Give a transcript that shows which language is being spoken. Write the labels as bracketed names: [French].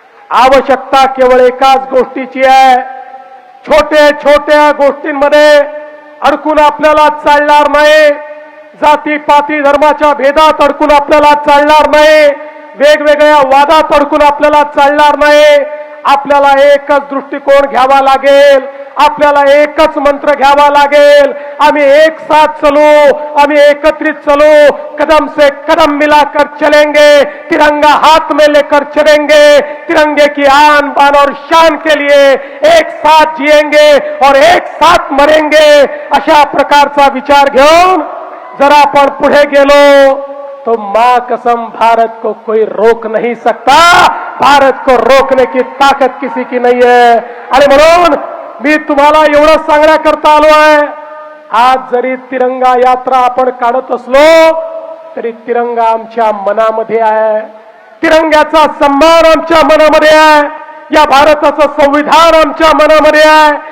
[Marathi] आवश्यकता केवळ एकाच गोष्टीची आहे. छोट्या छोट्या गोष्टींमध्ये अडकून आपल्याला चालणार नाही. जातीपाती धर्माच्या भेदात अडकून आपल्याला चालणार नाही. वेगवेगळ्या वादात अडकून आपल्याला चालणार नाही. आपल्याला एकच दृष्टिकोन घ्यावा लागेल. आपल्याला एकच मंत्र घ्यावा लागेल. [Hindi] आम्ही एक साथ चलो, आम्ही एकत्रित चलो, कदम से कदम मिलाकर चलेंगे, तिरंगा हाथ में लेकर चलेंगे, तिरंगे की आन बान और शान के लिए एक साथ जिएंगे और एक साथ मरेंगे. [Marathi] अशा प्रकारचा विचार घेऊन जर आपण पुढे गेलो [Hindi] तो मां कसम भारत को कोई रोक नहीं सकता. भारत को रोकने की ताकत किसी की नहीं है. [Marathi] आणि म्हणून मी तुम्हाला एवढं सांगण्याकरता आलो आहे, आज जरी तिरंगा यात्रा आपण काढत असलो तरी तिरंगा आमच्या मनामध्ये आहे. तिरंग्याचा सन्मान आमच्या मनामध्ये आहे. या भारताचं संविधान आमच्या मनामध्ये आहे.